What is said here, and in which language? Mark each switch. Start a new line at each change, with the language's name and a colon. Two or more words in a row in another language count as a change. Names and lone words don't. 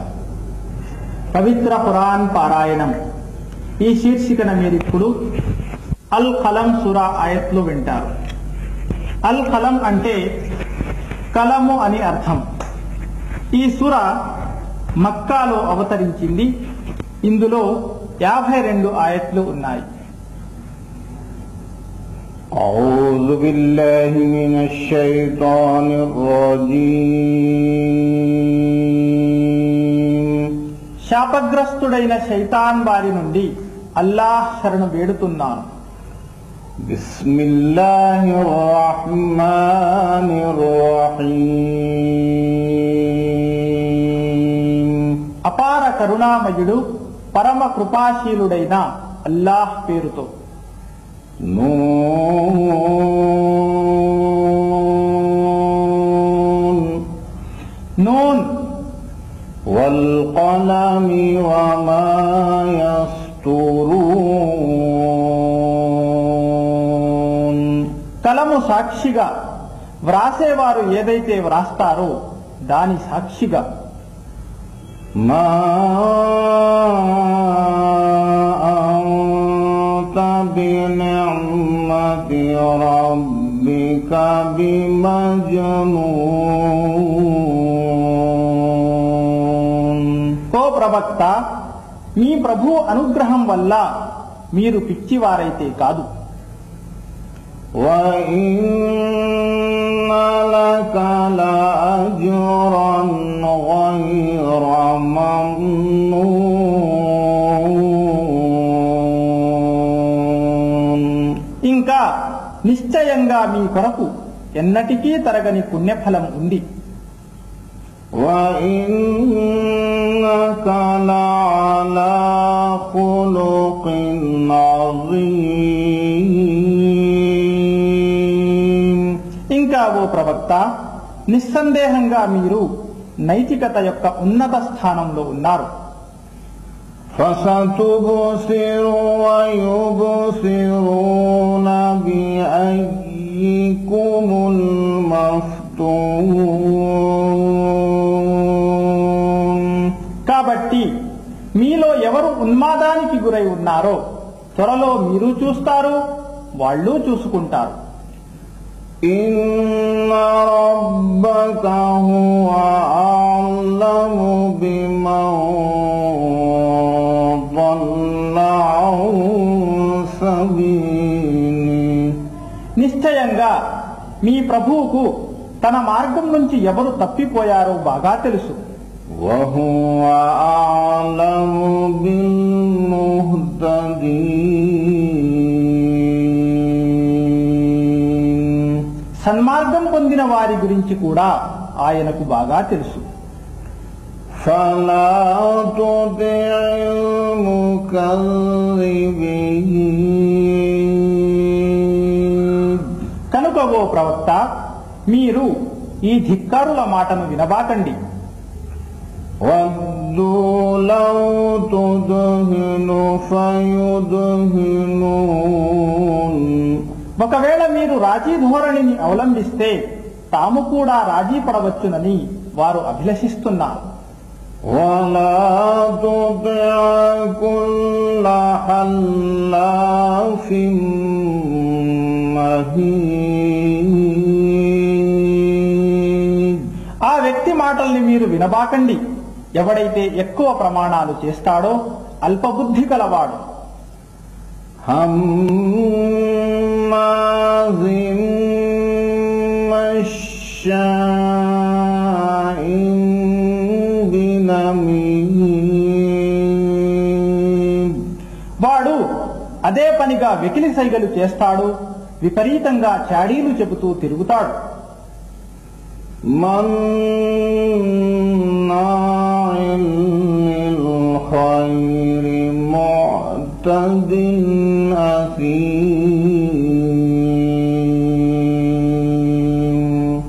Telugu: పవిత్ర ఖురాన్ పారాయణం ఈ శీర్షికన మీరిప్పుడు అల్ కలం సూరా ఆయత్లు వింటారు. అల్ కలం అంటే కలము అని అర్థం. ఈ సూర మక్కాలో అవతరించింది. ఇందులో 52 ఆయత్లు ఉన్నాయి.
Arabic: أعوذ بالله من الشيطان الرجيم.
Telugu: శాపగ్రస్తుడైన శైతాన్ వారి నుండి అల్లాహ్ శరణు వేడుతున్నాను.
Arabic: بسم الله الرحمن الرحيم.
Telugu: అపార కరుణామయుడు పరమ కృపాశీలుడైన అల్లాహ్ పేరుతో. నూన్ నూన్
Arabic: والقلم وما يسطرون.
Telugu: కలము సాక్షిగా, వ్రాసేవారు ఏదైతే వ్రాస్తారో దాని సాక్షిగా.
Arabic: ما أنت بنعمة ربك بمجنون.
Telugu: ఓ ప్రవక్త, మీ ప్రభు అనుగ్రహం వల్ల మీరు పిచ్చివారైతే కాదు.
Arabic: وإن لك لأجرا غير ممنون.
Telugu: ఇంకా నిశ్చయంగా మీ కొరకు ఎన్నటికీ తరగని పుణ్యఫలం ఉంది.
Arabic: وإنك لعلى خلق عظيم.
Telugu: ఇంకా ఓ ప్రవక్త, నిస్సందేహంగా మీరు నైతికత యొక్క ఉన్నత స్థానంలో ఉన్నారు.
Arabic: فستبصر ويبصرون بأيكم المفتون.
Telugu: కాబట్టి మీలో ఎవరు ఉన్మాదానికి గురై ఉన్నారో త్వరలో మీరు చూస్తారు, వాళ్ళు చూసుకుంటారు.
Arabic: إن ربك هو أعلم بمن ضل عن سبيله.
Telugu: నిశ్చయంగా మీ ప్రభువుకు తన మార్గం నుంచి ఎవరు తప్పిపోయారో బాగా తెలుసు.
Arabic: وهو أعلم بالمهتدين.
Telugu: సన్మార్గం పొందిన వారి గురించి కూడా ఆయనకు బాగా తెలుసు.
Arabic: فلا تطع المكذبين.
Telugu: కనుక ఓ ప్రవక్త, మీరు ఈ ధిక్కారుల మాటను వినబాకండి.
Arabic: وَدُّوا لَوْ تُدْهِنُ فَيُدْهِنُونَ.
Telugu: ఒకవేళ మీరు రాజీ ధోరణిని అవలంబిస్తే తాము కూడా రాజీ పడవచ్చునని వారు అభిలషిస్తున్నారు.
Arabic: وَلَا تُطِعْ كُلَّ حَلَّافٍ مَّهِينٍ.
Telugu: ఆ వ్యక్తి మాటల్ని మీరు వినబాకండి. ఎవడైతే ఎక్కువ ప్రమాణాలు చేస్తాడో అల్పబుద్ధి కలవాడు.
Arabic: هَمَّازٍ مَّشَّاءٍ بِنَمِيمٍ.
Telugu: వాడు అదే పనిగా వెకిలి సైగలు చేస్తాడు, విపరీతంగా చాడీలు చెబుతూ తిరుగుతాడు.
Arabic: مَنَّاعٍ لِلْخَيْرِ مُعْتَدٍ أَثِيمٍ.